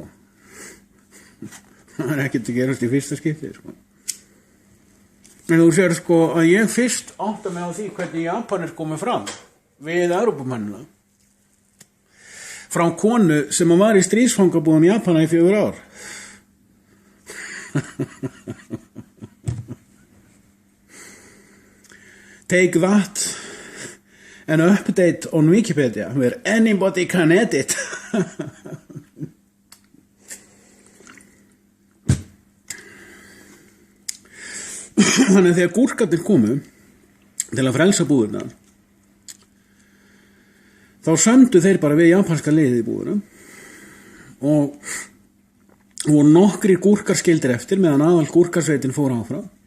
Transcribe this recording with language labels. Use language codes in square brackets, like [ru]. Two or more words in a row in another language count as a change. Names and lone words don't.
[is] Það er ekkert að gerast í fyrsta skipti, sko. En þú sér, sko, að ég fyrst átta mig á því hvernig Japanir komið fram við Evrópumennina. Frá konu sem var í stríðsfangabúðum Japana í 4 ár. [en] Take that, an update on Wikipedia where anybody can edit. [is] Þannig að þegar gúrkarnir komu til að frelsa búðuna, þá sömdu þeir bara við japanska liðið í búðuna og nokkrir gúrkar skildir eftir meðan aðal gúrkarsveitin fór áfram.